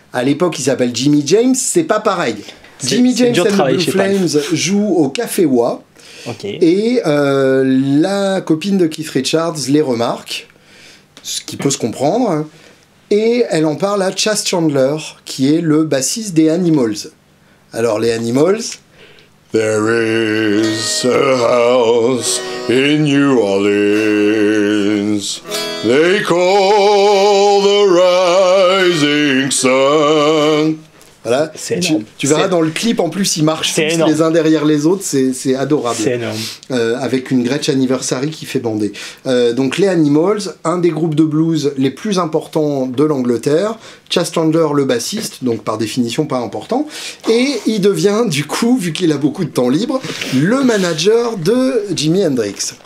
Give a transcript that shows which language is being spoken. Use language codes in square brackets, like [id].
[fr] À l'époque, il s'appelle Jimmy James, c'est pas pareil. Jimmy James and the Blue Flames joue au Café Wa. Et la copine de Keith Richards les remarque, ce qui peut se comprendre, et elle en parle à Chas Chandler, qui est le bassiste des Animals. Alors les Animals... [en] There is a house in New Orleans they call the Rising Sun. [fr] Voilà. Tu verras dans le clip, en plus, ils marchent tous les uns derrière les autres, c'est adorable. C'est énorme. Avec une Gretsch Anniversary qui fait bander. Donc les Animals, un des groupes de blues les plus importants de l'Angleterre. Chas Chandler, le bassiste, donc par définition pas important. Et il devient, du coup, vu qu'il a beaucoup de temps libre, le manager de Jimi Hendrix.